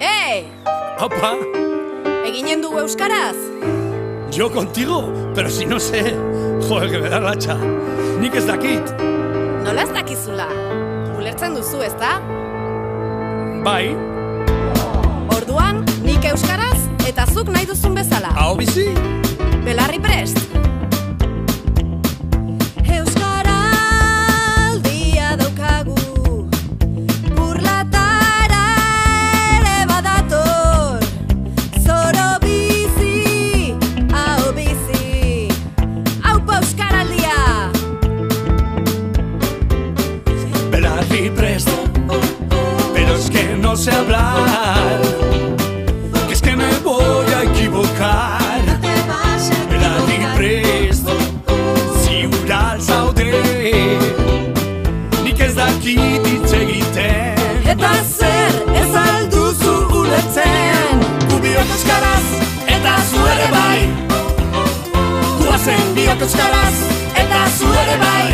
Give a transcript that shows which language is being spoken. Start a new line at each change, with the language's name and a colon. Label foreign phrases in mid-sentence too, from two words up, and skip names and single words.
Basque: Jose! Opa. ¿Eginen dugu euskaraz?
Spanish: Yo contigo, pero si no sé. Joder, que me da la hacha.
Basque: Nik ez dakit. Nola ez dakizula? Ulertzen duzu, ezta? Bai. Orduan, nik euskaraz eta zuk nahi duzun bezala. Hau bizi? Belarri prest! Euskaraldia daukagu, burlatara ere badator. Zoro bizi, hau bizi, haupa euskaraldia! Belarri prest.
Spanish: Pero es que no sé hablar. Que es que me voy a equivocar.
Basque: Belarri prest. Ziural zaude. Nik ez dakit hitz egiten. Eta zer ez alduzu ulertzen? Gu biok euskaraz, eta zu ere bai. Guazen biok euskaraz, eta zu ere bai.